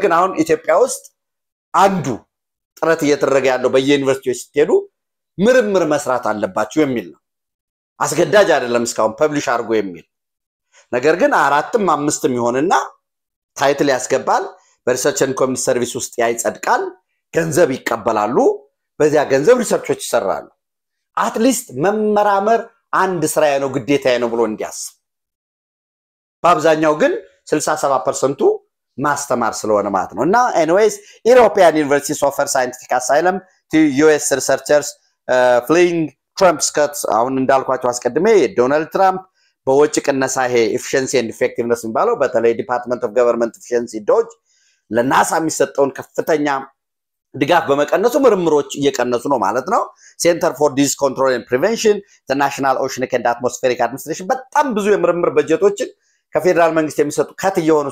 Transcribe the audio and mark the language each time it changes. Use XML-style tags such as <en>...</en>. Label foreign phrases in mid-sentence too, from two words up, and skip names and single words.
<am>ግን አሁን ኢትዮጵያ ውስጥ አንዱ ጥረት እየተደረገ ያለው በየዩኒቨርሲቲዎች ሲሄዱ ምርምር መስራት አለባችሁ የሚል ነው አስገዳጅ አይደለም እስካሁን ፐብሊሽ አድርጎ የሚል ነገር ግን 4ም 5ም ይሆንና ታይትል ያስገባል</am> <en>በresearch and community service</en> <am>ውስጥ ያይጸድቃል ገንዘብ ይቀበላሉ በዚያ ገንዘብ ሪሰርቾች ይሰራሉ አትሊስት መመራመር አንድ ስራዬ ነው ግዴታዬ ነው ብሎ እንዲያስብ በአብዛኛው ግን 67% ማስተማር ስለሆነ ማለት ነው እና anyways</am> <en>European universities offer scientific asylum to US researchers fleeing Trump's cuts</en> <am>አሁን እንዳልኳቸው አስቀድሜ ዶናልድ ትራምፕ በወጭ ቅነሳ ይሄ</am> <en>efficiency and effectiveness</en> <am>የሚባለው በተለይ</am> <en>department of government</en> <am>efficiency ዶጅ ለናሳ የሚሰጠውን ከፍተኛ ድጋፍ በመቀነሱ ምርምሮች እየቀነሱ ነው ማለት ነው ሴንተር ፎር ዲዝ ኮንትሮል ኤንድ ፕሪቨንሽን ናሽናል ኦሽኒክ ኤንድ አትሞስፌሪክ አድሚኒስትሬሽን በጣም ብዙ የምርምር በጀቶችን ከፌደራል መንግስት የሚሰጡ ከት እየሆኑ</am>